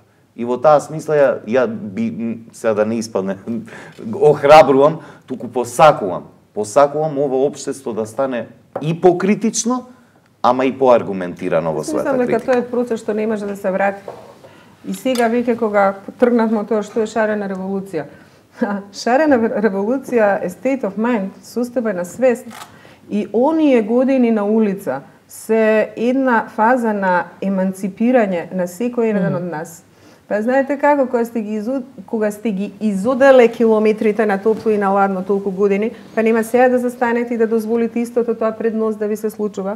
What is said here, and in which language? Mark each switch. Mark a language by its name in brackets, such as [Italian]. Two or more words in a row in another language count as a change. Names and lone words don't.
[Macedonian] И во таа смисла ја би сега да не испадне охрабрувам, туку посакувам ово општество да стане и покритично, ама и поаргументирано во својата критика. Мислам дека тоа е процес што не може да се врати. И сега веќе кога тргнавме тоа што е шарена револуција. Шарена револуција е [English] state of mind, [Macedonian] состојба на свест. И оние години на улица се една фаза на еманципирање на секој еден од нас. Па знаете како, кога сте ги изоделе километрите на топло и на ладно толку години, па нема сега да застанете и да дозволите истото тоа пред нос да ви се случува.